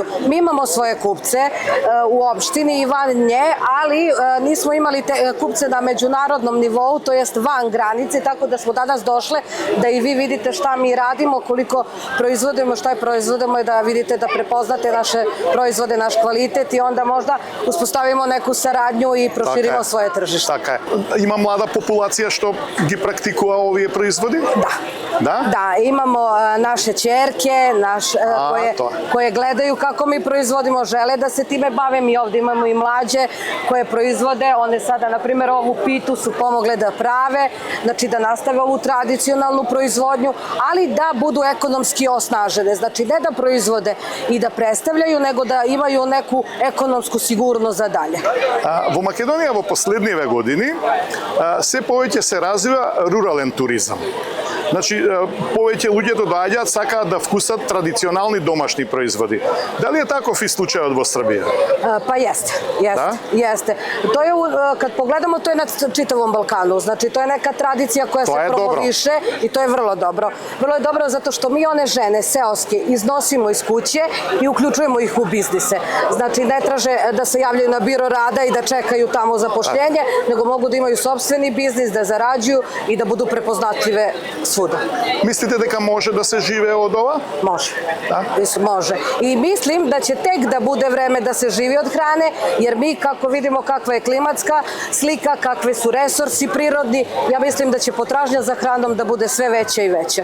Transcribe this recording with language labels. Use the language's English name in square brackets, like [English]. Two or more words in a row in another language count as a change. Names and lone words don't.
[Serbian] Mi imamo svoje kupce u opštini i van nje, ali nismo imali te kupce na međunarodnom nivou, to jest van granice, tako da smo danas došle da i vi vidite šta mi radimo, koliko proizvodimo, šta je proizvodimo i da vidite, da prepoznate naše proizvode, naš kvalitet i onda možda uspostavimo neku saradnju i proširimo svoje tržište. [Macedonian] Така е. Има млада популација што ги практикује овије производи? [Serbian] Da. Da? Da, imamo naše ćerke, koje gledaju kako mi proizvodimo, žele da se time bave. Mi ovde imamo i mlađe koje proizvode, one sada, na primjer, ovu pitu su pomogle da prave, znači da nastave ovu tradicionalnu proizvodnju, ali da budu ekonomski osnažene. Znači ne da proizvode i da predstavljaju, nego da imaju neku ekonomsku sigurnost za dalje. [Macedonian] Во Македонија во последниве години се повеќе се развива рурален туризам. Значи, повеќе луѓето доаѓаат, сакаат да вкусат традиционални домашни производи. Дали е таков и случајот во Србија? [Serbian] Pa jeste, Da? jeste. To je, kad pogledamo, to je na čitavom Balkanu. Znači, to je neka tradicija koja To se je dobro. promoviše i to je vrlo dobro. Vrlo je dobro zato što mi one žene seoske iznosimo iz kuće i uključujemo ih u biznise. Znači, ne traže da se javljaju na biro rada i da čekaju tamo zapošljenje, nego mogu da imaju sopstveni biznis, da zarađuju i da budu prepoznatljive svuda. [Macedonian] Мислите дека може да се живее од ова? [Serbian] Može. Da? Može. I mislim da će tek da bude vreme da se živi od hrane, jer mi kako vidimo kakva je klimatska slika, kakve su resursi prirodni, ja mislim da će potražnja za hranom da bude sve veća i veća.